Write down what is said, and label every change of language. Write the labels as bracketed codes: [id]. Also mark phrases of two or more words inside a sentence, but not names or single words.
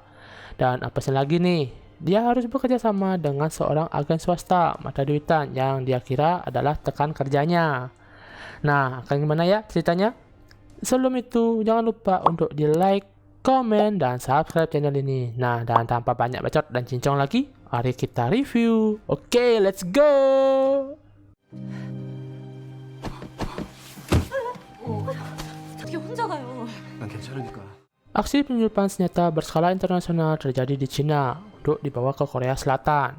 [id] Dan apa sih lagi nih, dia harus bekerja sama dengan seorang agen swasta mata duitan yang dia kira adalah tekan kerjanya. Nah, akan gimana ya ceritanya? Sebelum itu, jangan lupa untuk di like, komen, dan subscribe channel ini. Nah, dan tanpa banyak bacot dan cincong lagi, mari kita review. Oke, [en] let's go! [ko] 어떻게 혼자 가요? 난 괜찮으니까. [id] Aksi penyelundupan senjata berskala internasional terjadi di Cina untuk dibawa ke Korea Selatan.